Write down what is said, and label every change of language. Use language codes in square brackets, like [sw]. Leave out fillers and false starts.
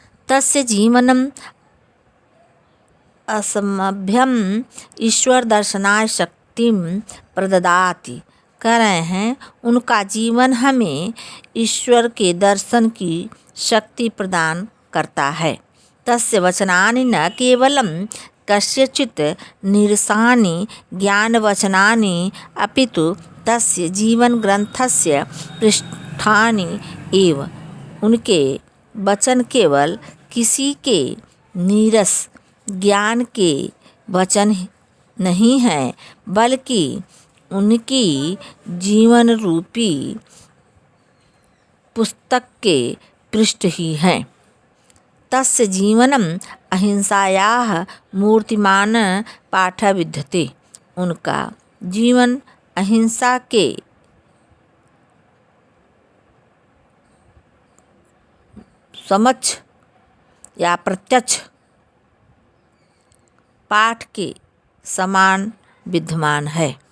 [sa] तस्य जीवनम असमभ्यम ईश्वर दर्शनाय शक्तिम प्रददाति। [hi] कह रहे हैं उनका जीवन हमें ईश्वर के दर्शन की शक्ति प्रदान करता है। [sa] तस्य वचनानि न केवलं कस्यचित् निरसानि ज्ञानवचनानि अपितु तस्य जीवन ग्रंथस्य पृष्ठानि एव। [hi] उनके वचन केवल किसी के नीरस ज्ञान के वचन नहीं हैं, बल्कि उनकी जीवन रूपी पुस्तक के पृष्ठ ही हैं। [sa] तस्य जीवनम अहिंसायाः मूर्तिमान पाठ विद्यते। [hi] उनका जीवन अहिंसा के समक्ष या प्रत्यक्ष पाठ के समान विद्यमान है।